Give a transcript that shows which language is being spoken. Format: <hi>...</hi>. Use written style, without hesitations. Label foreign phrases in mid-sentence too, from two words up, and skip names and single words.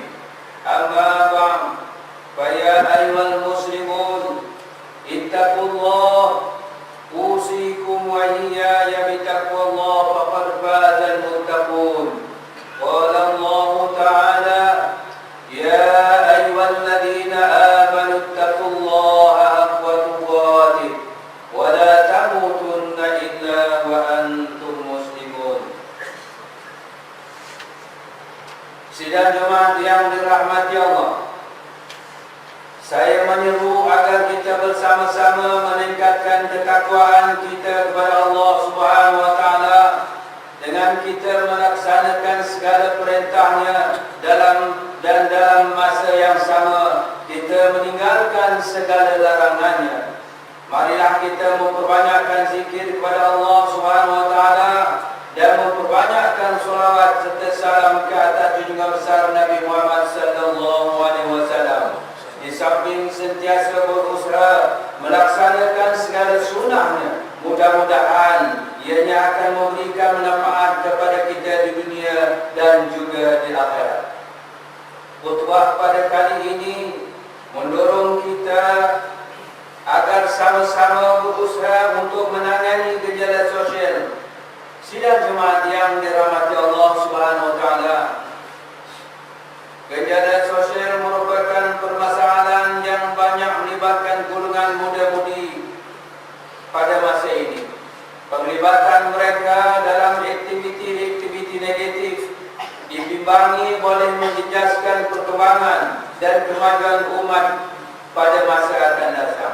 <ar>أما بعد فيا أيها المسلمون اتقوا الله أوصيكم وإياي بتقوى الله فقد فاز المتقون قال الله تعالى يا أيها الذين آمنوا اتقوا الله حق تقاته ولا تموتن إلا وأنتم مسلمون.</ar> <ms>Sidang jemaat yang dirahmati Allah, saya menyeru agar kita bersama-sama meningkatkan ketakwaan kita kepada Allah</ms> <ar>سبحانه وتعالى</ar> <ms>dengan kita melaksanakan segala perintahnya dalam masa yang sama kita meninggalkan segala larangannya. Marilah kita memperbanyakkan zikir kepada Allah</ms> <ar>سبحانه وتعالى</ar> <ms>dan memperbanyakkan selawat serta salam ke atas junjungan besar Nabi Muhammad</ms> <ar>صلى الله عليه وسلم.</ar> <ms>Di samping sentiasa berusaha melaksanakan segala sunnahnya, mudah-mudahan ianya akan memberikan manfaat kepada kita di dunia dan juga di akhirat. Khutbah pada kali ini mendorong kita agar sama-sama berusaha untuk menangani gejala sosial. Sidang jemaat yang dirahmati Allah</ms> <ar>سبحانه وتعالى,</ar> <ms>gejala sosial merupakan permasalahan yang banyak melibatkan golongan muda-mudi pada masa ini. Penglibatan mereka dalam aktiviti-aktiviti negatif dibimbangi boleh menjejaskan perkembangan dan kemajuan umat pada masa akan datang.</ms>